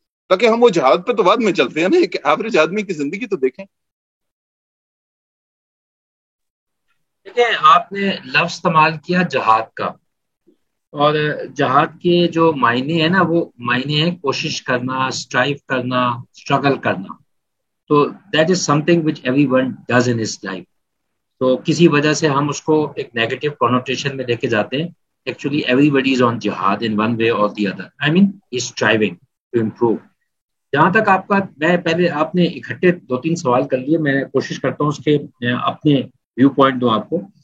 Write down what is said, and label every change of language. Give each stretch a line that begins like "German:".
Urdu: تاکہ ہم وہ جہاد پہ تو بعد میں چلتے ہیں نا, ایک ایوریج آدمی کی زندگی تو دیکھیں. دیکھیں, آپ نے لفظ استعمال کیا جہاد کا, اور جہاد کے جو معنی ہے نا, وہ معنی ہے کوشش کرنا, اسٹرائیو کرنا, اسٹرگل کرنا.
English: تو that is something which everyone does in his life.
Urdu: تو کسی وجہ سے ہم اس کو ایک نیگیٹو کنوٹیشن میں لے کے جاتے ہیں.
English: Actually everybody is on jihad in one way or the other. I mean is striving to improve.
Urdu: جہاں تک آپ کا, میں پہلے آپ نے اکٹھے 2-3 سوال کر لیے, میں کوشش کرتا ہوں اس کے اپنے ویو پوائنٹ دوں آپ کو.